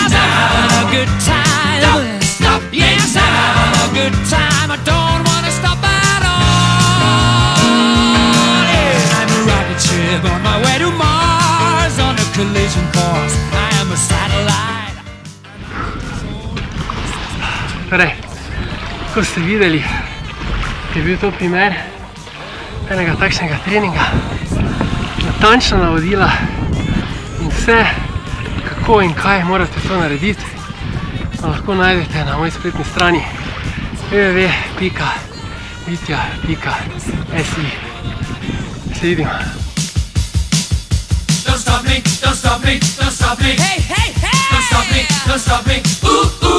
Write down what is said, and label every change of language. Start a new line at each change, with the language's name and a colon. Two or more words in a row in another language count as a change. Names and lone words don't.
English: 'Cause I'm having a good time. Don't stop me now. Yes, I'm having a good time. I don't wanna stop at all. Yeah. I'm a rocket ship on my way to Mars on a collision course. I am a satellite.
Slovenian: Torej, ko ste videli, je bil to primer enega takšnega treninga, natančna navodila in vse, kako in kaj morate to narediti, lahko najdete na moji spletni strani www.vitja.si. Se vidimo.
English: Don't stop me, don't stop me, don't stop me. Hey, hey, hey! Don't stop me, don't stop me. Ooh.